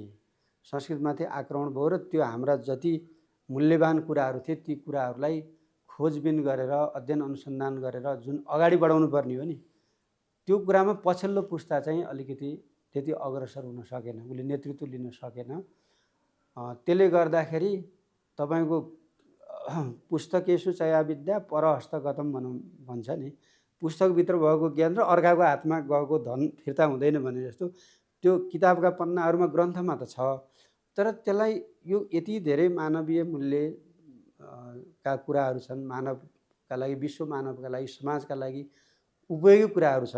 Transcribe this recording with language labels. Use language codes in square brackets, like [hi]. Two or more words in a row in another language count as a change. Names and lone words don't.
[ne] संस्कृतमाथि आक्रमण भयो र त्यो हाम्रा जति मूल्यवान कुराहरू थिए ती कुराहरूलाई खोजबिन गरेर, अध्ययन अनुसन्धान गरेर जुन अगाडि बढाउनु पर्ने हो नि, त्यो कुरामा पछिल्लो पुस्ता चाहिँ अलिकति त्यति अग्रसर हुन सकेन, उसले नेतृत्व लिन सकेन। त्यसले गर्दाखेरि तपाईँको [sa] पुस्तकेषु चया विद्या परहस्तगतम [ne] भन्छ नि, पुस्तकभित्र भएको ज्ञान र अर्काको हातमा गएको धन फिर्ता हुँदैन भने जस्तो त्यो किताबका पन्नाहरूमा ग्रन्थमा त छ, तर त्यसलाई यो यति धेरै मानवीय मूल्य का कुराहरू छन्, मानवका लागि, विश्व मानवका लागि, समाजका लागि उपयोगी कुराहरू छन्।